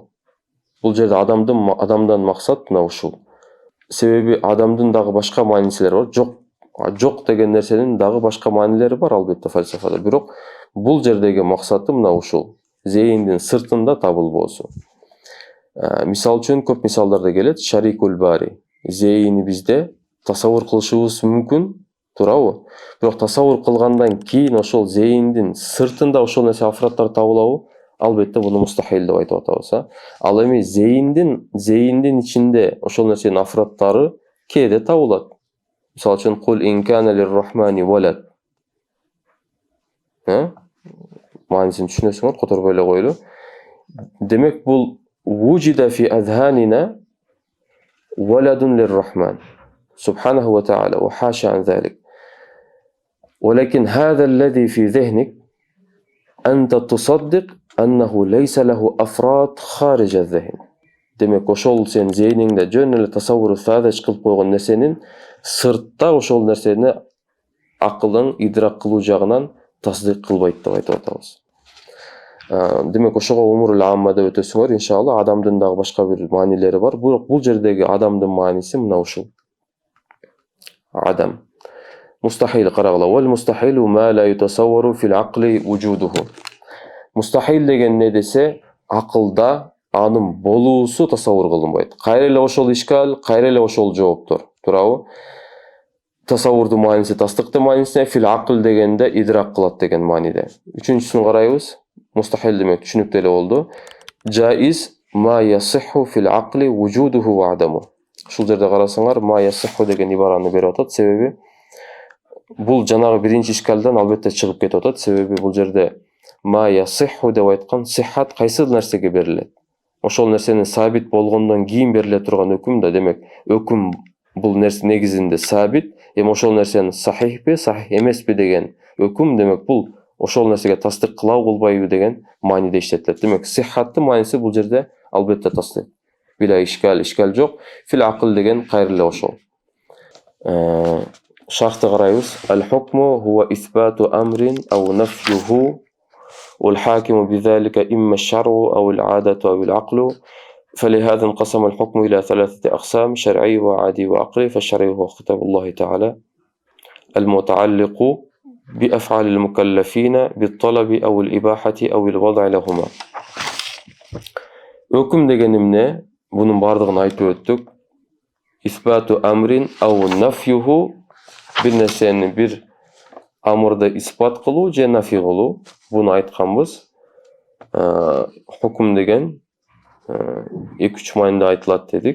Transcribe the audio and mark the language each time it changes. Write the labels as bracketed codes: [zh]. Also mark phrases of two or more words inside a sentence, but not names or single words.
[ky] Бул жерде адамдан максат мына ушул. Себеби адамдын дагы башка маанилери бар. Жок деген нерсенин дагы башка маанилери бар албетте фальсафада. Бирок бул жердеги максаты мына ушул. Зейиндин сыртында табылбоосу. Мисал үчүн көп мисалдарда келет. [ar] شريك الباري. [ky] Зейинибизде тасаввур кылышыбыз мүмкүн, туурабы? Бирок тасаввур кылгандан кийин ошол зейиндин сыртында ошол нерсе афраттар табылабы? албетте буну мустахил деп айтып атабыз. Ал эми зейиндин ичинде ошол нерсенин афраттары кээде табылат. Мисалы үчүн [ar] قل إن كان للرحمن ولد. [ky] Маанисин түшүнөсүңөр, которбой эле коелу. Демек бул [ar] وجد في أذهاننا ولد للرحمن سبحانه وتعالى وحاشا عن ذلك. ولكن هذا الذي في ذهنك أنت تصدق أنه ليس له أفراد خارج الذهن. [ky] Демек ошол сен зейниңде жөн эле тасаввур саадаш кылып койгон нерсенин сыртта ошол нерсени акылың идрак кылуу жагынан тасдик кылбайт деп айтып атабыз. Демек ошого [ar] الأمور العامة [ky] деп өтөсүңөр, иншалла. Адамдын дагы башка бир маанилери бар. Бирок бул жердеги адамдын мааниси мына ушул. Адам. Мустахил карагыла. [ar] والمستحيل ما لا يتصور في العقل وجوده. [ky] Мустахил деген эмне десе, акылда анын болуусу тасаввур кылынбайт. Кайра эле ошол ишкал, кайра эле ошол жооптор. Туурабы? Тасаввурдун мааниси тасдыктын маанисине, [ar] في العقل [ky] дегенде идрак кылат деген мааниде. Үчүнчүсүн карайбыз. Мустахил демек түшүнүктүү эле болду. [ar] الجائز ما يصح في العقل وجوده وعدمه. [ky] Ушул жерде карасаңар, [ar] ما يصح [ky] деген ибараны берип атат. Себеби бул жанагы биринчи ишкалдан албетте чыгып кетип атат. Себеби бул жерде [ar] ما يصح [ky] деп айткан сихат кайсы нерсеге берилет? Ошол нерсенин сабит болгондон кийин бериле турган өкүм да. Демек, өкүм бул нерсе негизинде сабит. Эми ошол нерсени сахихпи, сахих эмеспи деген өкүм, демек бул ошол нерсеге тасдик кылабы кылбайбы деген мааниде иштетилет. Демек, сихаттын мааниси бул жерде албетте тасдик. [ar] بلا إشكال [ky] жок. [ar] في العقل [ky] деген кайра эле ошол. Шарты карайбыз. [ar] الحكم هو إثبات أمر أو نفيه والحاكم بذلك إما الشرع أو العادة أو العقل. فلهذا انقسم الحكم إلى ثلاثة أقسام: شرعي وعادي وعقلي. فالشرعي هو خطاب الله تعالى المتعلق بأفعال المكلفين بالطلب أو الإباحة أو الوضع لهما. [ky] Өкүм деген эмне? Бунун бардыгын айтып өттүк. [ar] إثبات أمر أو نفيه, [ky] бир нерсени бир амырды испат кылуу же нафи кылуу. Буну айтканбыз. Хукум деген 2-3 маанide айтылат дедик.